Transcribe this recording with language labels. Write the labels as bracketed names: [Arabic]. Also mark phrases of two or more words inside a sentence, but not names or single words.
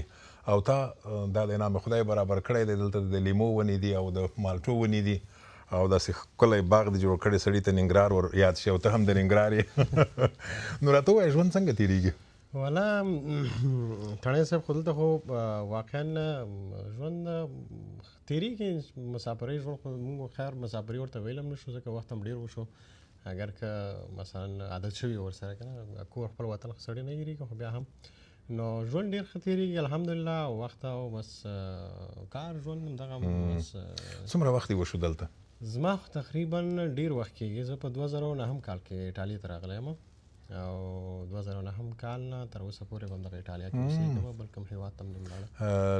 [Pashto] او تا دا د انعام خدای برابر کړی دی. دلته د لیمو ونې دي او د مالټو ونې دي او داسې ښکلی باغ دی جوړ کړی، سړي ته ننګرهار ور یاد شي او ته هم د ننګرهار یې. نو راته ووایه ژوند څنګه تېرېږي؟ والا تڼۍ صاحب خو دلته خو واقعا ژوند تېرېږي. مسافرۍ ژوند خو موږ خیر مسافري ورته ویلی هم نه شو ځکه وخت هم ډېر وشو. اگر که مثلا عادت شوي ورسره که نه کور خپل وطن خو سړی نه هېرېږي، خو بیا هم نو ژوند ډېر ښه تېرېږي الحمدلله. وخت او بس کار ژوند همدغه بس. څومره وخت یې وشو دلته؟ زما خو تقریبا ډېر وخت کېږي. زه په 2009 کال کې ایټالیا ته راغلی یم او 2009 کال نه تر اوسه پورې به همدغه ایټالیا کې اوسېږم، بل کوم هېواد ته هم نه لاړم.